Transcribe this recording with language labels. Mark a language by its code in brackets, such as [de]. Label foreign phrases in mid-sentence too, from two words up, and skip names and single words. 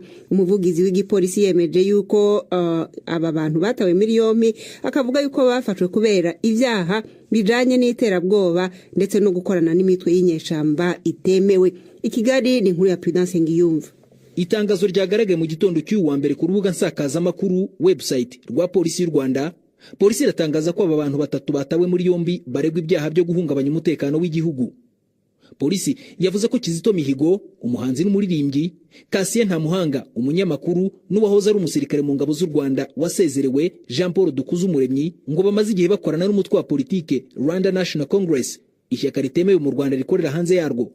[rn] Umuvugizi w'igipolisi yemeje yuko aba bantu batawe muri yompi akavuga yuko bafashwe kubera ivyaha bijanye n'iterabwoba ndetse no gukorana n'imitwe y'inyeshamba itemewe. Ikigali ni nkuru ya Prudence Ngiyumva. [rw] Itangazo ryagaragaye mu gitondo cy'uwa mbere ku rubuga nsakazamakuru website rwa polisi y'u Rwanda. Polisi iratangaza ko aba bantu batatu batawe muri yombi baregwa ibyaha byo guhungabanya umutekano w'igihugu. Polisi yavuze ko Kizito Mihigo, umuhanzi n'umuririmbyi, Kasien Ntamuhanga, umunyamakuru n'uwahoze ari umusirikare mu ngabo z'u Rwanda wasezerewe, Jean Paul Dukuzumuremyi, ngo bamaze igihe bakorana n'umutwe wa politike Rwanda National Congress, ishyaka ritemewe mu Rwanda rikorera hanze yarwo.